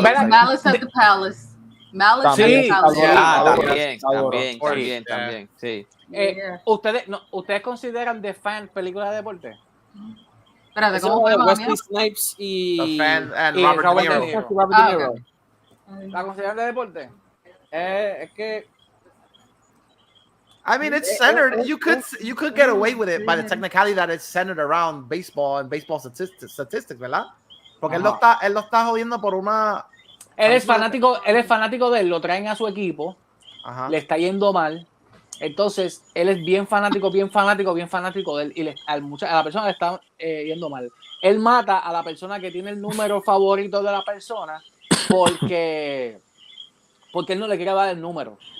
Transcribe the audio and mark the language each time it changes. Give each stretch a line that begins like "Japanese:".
English: Malice at the Palace. Malice at the
Spanish: Palace. También. Sí. ¿Ustedes consideran The Fan película de deporte? Espérate, ¿cómo fue? Wesley Snipes y Robert De Niro. ¿La consideran de deporte? Es que
English: I mean, it's centered. You could get away with it by the technicality that it's centered around baseball and baseball statistics, ¿verdad?
Spanish: Porque él lo está jodiendo por una. Él es fanático de él, lo traen a su equipo, le está yendo mal. Entonces, él es bien fanático de él y a la persona le está yendo mal. Él mata a la persona que tiene el número favorito de la persona porque él no le quiere dar el número.